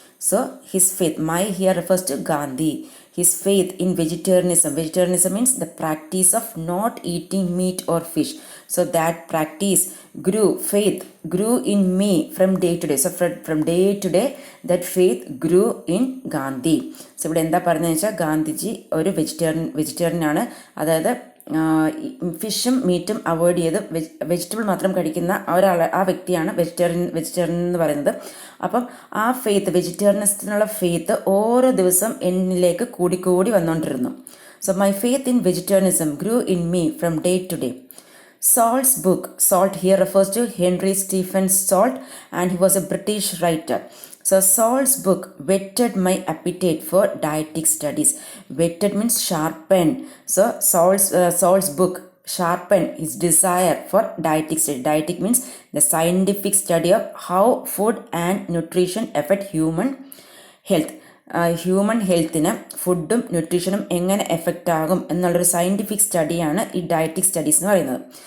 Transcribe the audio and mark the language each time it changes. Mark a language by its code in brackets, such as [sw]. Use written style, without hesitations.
[en] So, his faith, my here refers to Gandhi. His faith in vegetarianism. Vegetarianism means the practice of not eating meat or fish. So, that practice faith grew in me from day to day. So, from day to day, that faith grew in Gandhi. [ml] So, ഇവിടെ എന്താ പറഞ്ഞതെന്ന് വെച്ചാൽ ഗാന്ധിജി ഒരു vegetarian ആണ്. അതായത് ഫിഷും മീറ്റും avoid ചെയ്ത് vegetable മാത്രം കഴിക്കുന്ന ആ വ്യക്തിയാണ് വെജിറ്റേറിയൻ എന്ന് പറയുന്നത്. അപ്പം ആ ഫെയ്ത്ത്, വെജിറ്റേറിയനിസത്തിനുള്ള ഫെയ്ത്ത് ഓരോ ദിവസം എന്നിലേക്ക് കൂടിക്കൂടി വന്നുകൊണ്ടിരുന്നു. [en] So my faith in vegetarianism grew in me from day to day. Salt's book, Salt here refers to Henry Stephen Salt, and he was a British writer. So Salt's book whetted my appetite for dietetic studies. Whetted means sharpened. So Salt's book sharpened his desire for dietetic study. Dietetic means the scientific study of how food and nutrition affect human health. [ml] Human ഹെൽത്തിന് ഫുഡും ന്യൂട്രീഷനും എങ്ങനെ effect ആകും എന്നുള്ളൊരു scientific സ്റ്റഡിയാണ് ഈ ഡയറ്റിക് studies എന്ന് പറയുന്നത്.